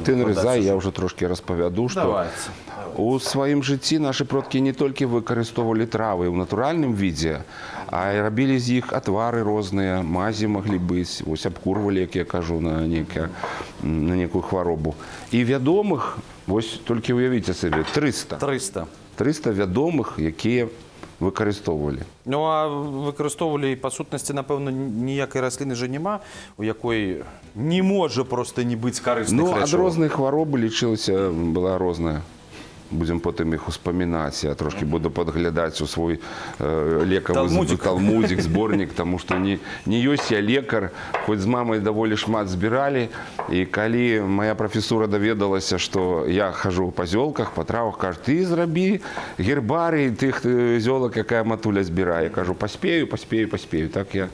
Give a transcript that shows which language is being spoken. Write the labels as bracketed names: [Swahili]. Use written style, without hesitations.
[Belarusian] Ты нарызай, я ўжо трошкі распавяду, што у сваім жыцці нашы продкі не толькі выкарыстоўвалі травы ў натуральным відзе, а і рабілі з іх атвары розныя, мазі маглі быць, вось абкурвалі, як я кажу, на некую хваробу. І вядомых, вось толькі уявіце сабе, 300 вядомых, якія выкарыстоўвалі. [Ukrainian] Ну, а використовували, по сутності, напевно, ніякої рослини же нема, у якої не може просто не бути корисних [Belarusian] Ну, ад [Ukrainian] речовин. [Belarusian] розних хваробы лічылася, была розная. Будем потым іх успамінаць. Я трошки буду падглядаць у свой лекавы Талмудик. талмудик, зборнік, таму што не ёсць я лекар, хоць з мамай даволі шмат збіралі. І калі моя прафесура даведалася, што я хожу па зёлках, па травах, кажа, ты зрабі гербарый тых зёлак, якая матуля збірае. Я кажу, паспею. Так я